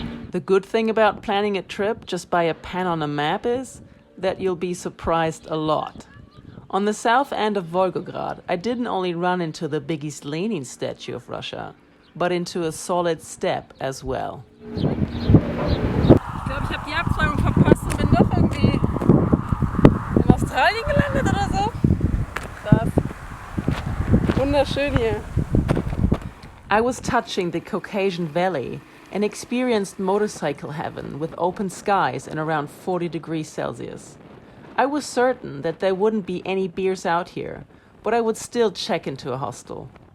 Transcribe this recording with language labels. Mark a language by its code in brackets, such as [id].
[en] The good thing about planning a trip just by a pen on a map is that you'll be surprised a lot. On the south end of Volgograd, I didn't only run into the biggest Lenin statue of Russia, but into a solid steppe as well. [de] Ich glaube, ich habe die Abzweigung verpasst und bin doch irgendwie in Australien gelandet oder so. Krass. Wunderschön hier. [en] I was touching the Caucasian Valley and experienced motorcycle heaven with open skies and around 40 degrees Celsius. I was certain that there wouldn't be any beers out here, but I would still check into a hostel.